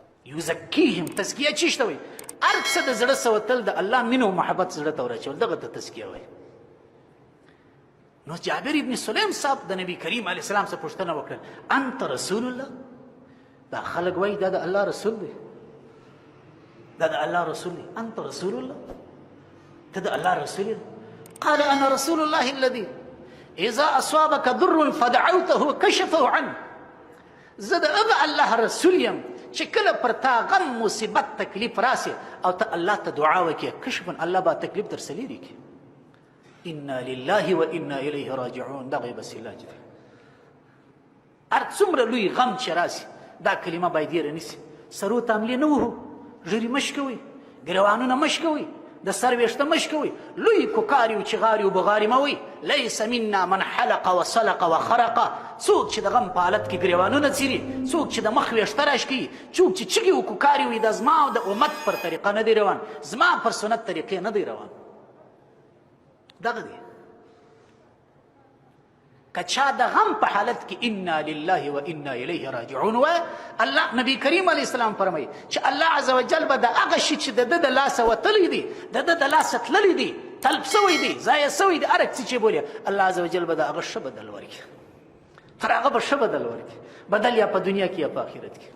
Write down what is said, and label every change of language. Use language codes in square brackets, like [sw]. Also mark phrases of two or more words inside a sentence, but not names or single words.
[ps] یزکیهم تزکیه چی شته وایي هر څه د زړه سوتل د الله مینه او محبت زړه ته ورچول دغه ته تزکیه وایي. نو جابر ابن سلیم صاحب د نبی کریم [ar] علیه السلام [ps] څخه پوښتنه وکړه [ar] انت رسول الله؟ [ps] دا خلک وایي دا د الله رسول دی، دا د الله رسول دی. [ar] انت رسول الله؟ [ps] ته د الله رسول یې؟ [ar] قال انا رسول الله الذي اذا اصابك ضر فدعوته كشفه عنه. [ps] زه د هغه الله رسول یم چې کله پر تا غم مصیبت تکلیف راسي او ته الله ته دعا وکړې کشفا الله به تکلیف درڅه لرې کړي. [ar] انا لله و انا الیه راجعون. [ps] دغه یې بس علاج دی. هر څومره لوی غم چې راسي دا کلمه باید یې رانیسي. سرو ته حملې نه وهو، ږیرې مه شکوئ، ګریوانونه مه شکوئ، د سر ویښته مه شکوئ، لوی کوکاري و چغاري و بغاري مه وئ. [ar] لیس منا من حلق وسلق وخرق. [ps] څوک چې د غم په حالت کې ګریوانونه څیري، څوک چې د مخ ویښته راشکوي، څوک چې چغې و کوکاري وي، دا زما او د امت پر طریقه نه دی روان، زما پر سنت طریقې نه دی روان. دغه دی. که چا د غم په حالت کې [ar] انا لله و انا الیه راجعون [ps] وایه، الله نبی کریم [ar] علیه السلام [ps] فرمایي چې الله [ar] عز وجل [ps] به د هغه شي چې د ده د لاسه وتلی دی، د ده د لاسه تللی دی، تلب سوی دی، ضایع سوی دی، هر څه چې بولي الله [ar] عز وجل [ps] به د هغه ښه بدل ورکړي. تر هغه به ښه بدل ورکړي، بدل یا په دنیا کې یا په آخرت کې.